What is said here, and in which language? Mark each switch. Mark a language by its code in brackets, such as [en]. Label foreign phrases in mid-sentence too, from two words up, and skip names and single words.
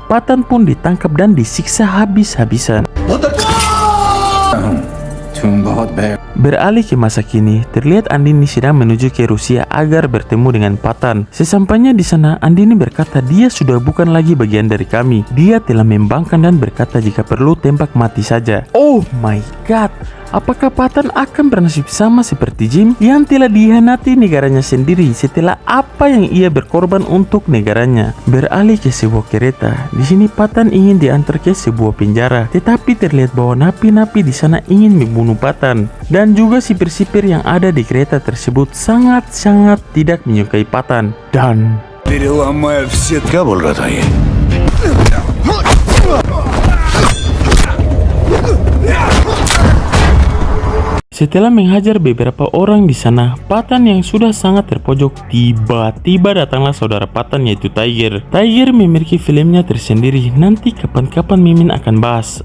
[id] Patan pun ditangkap dan disiksa habis-habisan. Beralih ke masa kini, terlihat Andini sedang menuju ke Rusia agar bertemu dengan Patan. Sesampainya di sana, Andini berkata dia sudah bukan lagi bagian dari kami. Dia telah membangkang dan berkata jika perlu tembak mati saja. [en] Oh my god, [id] apakah Patan akan bernasib sama seperti Jim yang telah dihianati negaranya sendiri setelah apa yang ia berkorban untuk negaranya? Beralih ke sebuah kereta, di sini Patan ingin diantar ke sebuah penjara, tetapi terlihat bahwa napi-napi di sana ingin membunuh Patan. Dan juga sipir-sipir yang ada di kereta tersebut sangat-sangat tidak menyukai Patan. Dan [hi] क्या बोल रहा था ये? [id] setelah menghajar beberapa orang di sana, Patan yang sudah sangat terpojok, tiba-tiba datanglah saudara Patan yaitu Tiger. Tiger memiliki filmnya tersendiri, nanti kapan-kapan Mimin akan bahas.